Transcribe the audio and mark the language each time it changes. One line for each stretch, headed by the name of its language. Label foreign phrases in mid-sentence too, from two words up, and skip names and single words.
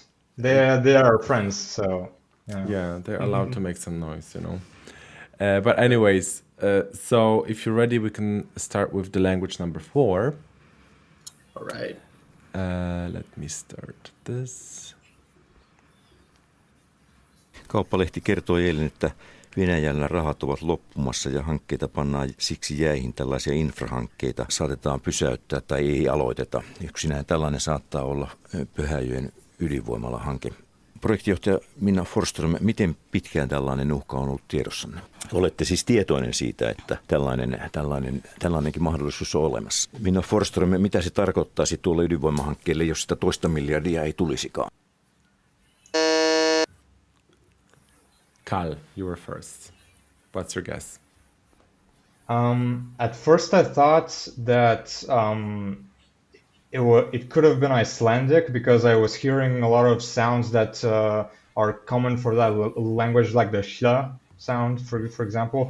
English: They are friends, so yeah. Yeah, they're allowed to make some noise. But anyways, so if you're ready, we can start with the language number 4. All right. Let me start this.
Finnish: Kauppalehti kertoi eilen, että Venäjällä rahat ovat loppumassa ja hankkeita pannaan siksi jäihin, tällaisia infrahankkeita saatetaan pysäyttää tai ei aloiteta. Yksinään tällainen saattaa olla Pyhäjoen ydinvoimalahanke. Projektijohtaja Minna Forsström, miten pitkään tällainen uhka on ollut tiedossanne? Olette siis tietoinen siitä, että tällainenkin mahdollisuus on olemassa. Minna Forsström, mitä se tarkoittaisi tuolle ydinvoimahankkeelle, jos sitä 2 miljardia ei tulisikaan?
English: Carl, you were first. What's your guess? At first, I thought that it could have been Icelandic because I was hearing a lot of sounds that are common for that language, like the sh sound, for example.